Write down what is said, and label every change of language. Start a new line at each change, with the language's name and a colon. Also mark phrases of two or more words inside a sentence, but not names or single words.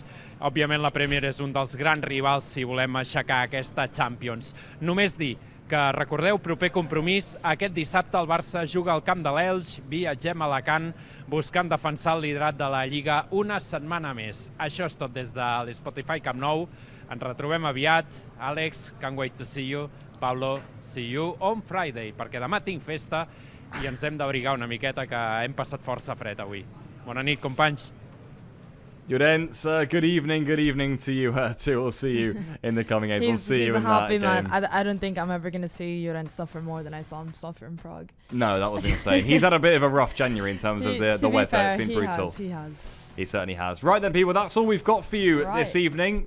Catalan: Òbviament la Premier és un dels grans rivals si volem aixecar aquesta Champions. Només dir que, recordeu, proper compromís, aquest dissabte el Barça juga al camp de l'Elx, viatgem a Alacant buscant defensar el liderat de la Lliga una setmana més. Això és tot des de l'Spotify Camp Nou. Ens retrobem aviat. Àlex,
English: can't wait to see you. Pablo, see you on Friday,
Catalan: perquè demà tinc festa i ens hem d'abrigar una miqueta que hem passat força fred avui. Bona nit, companys.
English: Llorens, good evening to you too. We'll see you in the coming days. We'll see you in that game. He's a happy man. I don't think I'm ever going to see Llorens suffer more than I saw him suffer in Prague. No, that was insane. He's had a bit of a rough January in terms of the weather. It's been brutal. He has. He certainly has. Right then, people, that's all we've got for you this evening.